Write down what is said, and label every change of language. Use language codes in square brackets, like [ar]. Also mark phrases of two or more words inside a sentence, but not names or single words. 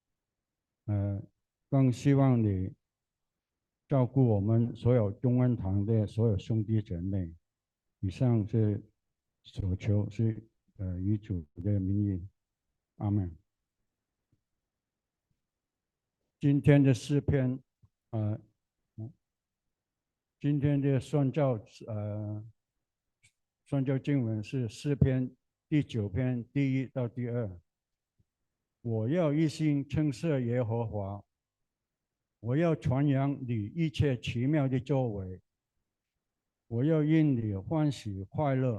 [zh] 更希望你照顧我們所有頌恩堂的所有兄弟姐妹。以上是所求，是以主的名義，阿們。今天的詩篇，今天的宣教經文是詩篇第9篇第1到第2。我要一心稱謝耶和華，我要傳揚你一切奇妙的作為，我要因你歡喜快樂。